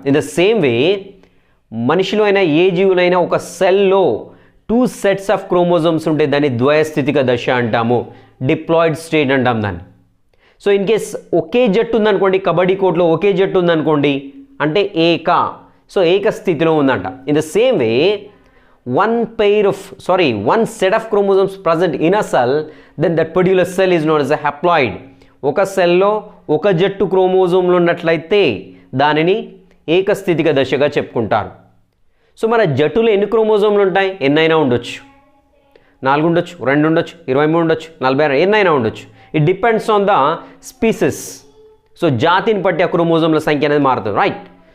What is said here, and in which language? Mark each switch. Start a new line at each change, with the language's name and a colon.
English: in the same way
Telugu: మనిషిలో అయినా ఏ జీవులైనా ఒక సెల్లో 2 sets ఆఫ్ క్రోమోజోమ్స్ ఉంటే దాన్ని ద్వయస్థితిక దశ అంటాము, డిప్లాయిడ్ స్టేట్ అంటాం దాన్ని. సో ఇన్ కేస్ ఒకే జట్టు ఉందనుకోండి, కబడ్డీ కోర్టులో ఒకే జట్టు ఉందనుకోండి అంటే ఏక స్థితిలో ఉందంట.
English: In the same way one set of chromosomes present in a cell, then that particular cell is known as a haploid.
Telugu: ఒక సెల్లో ఒక జట్టు క్రోమోజోమ్లు ఉన్నట్లయితే దానిని ఏకస్థితిక దశగా చెప్పుకుంటారు. సో మన జట్టులో ఎన్ని క్రోమోజోమ్లు ఉంటాయి? ఎన్నైనా ఉండొచ్చు, 4 ఉండొచ్చు, 2 ఉండొచ్చు, 23 ఉండొచ్చు, 46, ఎన్నైనా ఉండొచ్చు.
English: It depends on the species.
Telugu: So జాతిని బట్టి ఆ క్రోమోజోమ్ల సంఖ్య అనేది మారుతుంది, రైట్?